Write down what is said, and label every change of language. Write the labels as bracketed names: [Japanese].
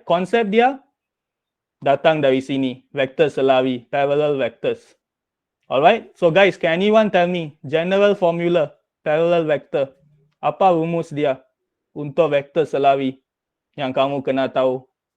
[Malay] Konsep dia datang dari sini. [English] Vector selari. Parallel vectors. Alright. So guys, can anyone tell me general formula parallel vector? [Malay] Apa rumus dia untuk vector selari yang kamu kena tahu?